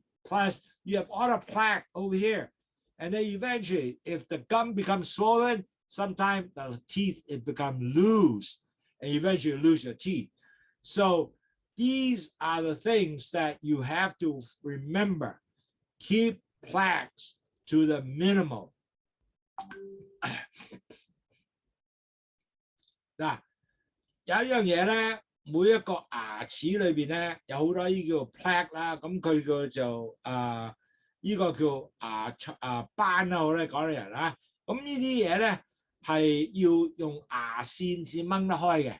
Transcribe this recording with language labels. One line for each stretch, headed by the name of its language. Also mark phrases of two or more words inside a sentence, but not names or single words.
English: Plus, you have all the plaque over here. And then eventually, if the gum becomes swollen, sometimes the teeth, it become loose, and eventually you lose your teeth. So these are the things that you have to remember. Keep plaques to the minimal.
Cantonese: 嗱，有一樣嘢咧，每一個牙齒裏邊咧有好多呢叫做 plaque 啦，咁佢個就呢個叫斑啦，我哋講啲人啦，咁呢啲嘢咧係要用牙線先掹得開嘅。